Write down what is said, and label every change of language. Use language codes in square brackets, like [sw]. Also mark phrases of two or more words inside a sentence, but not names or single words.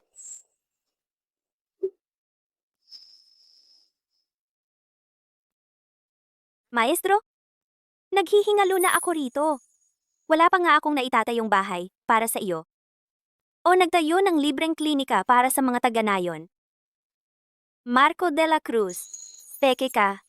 [tl] Maestro? Naghihingalo na ako rito. Wala pa nga akong naitatayong bahay para sa iyo. O nagtayo ng libreng klinika para sa mga taga-nayon. Marco de la Cruz. Peke ka.